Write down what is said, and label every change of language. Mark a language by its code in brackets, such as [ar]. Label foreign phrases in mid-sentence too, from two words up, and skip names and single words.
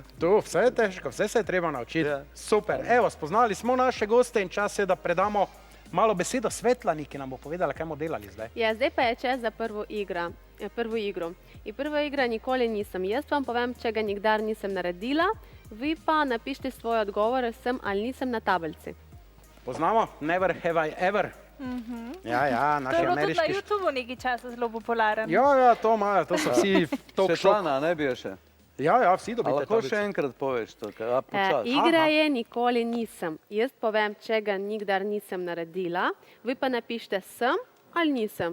[sl] To, vse je težko, vse se je treba naučiti. Super, evo, spoznali smo naše goste in čas je, da predamo malo besedo Svetlani, ki nam bo povedala, kaj bomo delali zdaj. Ja, zdaj pa je čas za prvo igro. In prva igra nikoli nisem. Jaz vam povem, če ga nikdar nisem naredila, vi pa napišite svoje odgovore sem ali nisem na tablici. Poznamo? [en] Never have I ever. [sl] Ja, naši To je bilo tudi na ameriški... YouTubeu nekaj časa zelo popularen. Ja, to imajo, to so vsi [en] talk show. [sl] Svetlana, ne bi je še? Ja, vsi A dobite lahko tablico. še enkrat poveš to, kaj počas? Igra je nikoli nisem. Jaz povem, če ga nikdar nisem naredila, vi pa napišite sem ali nisem.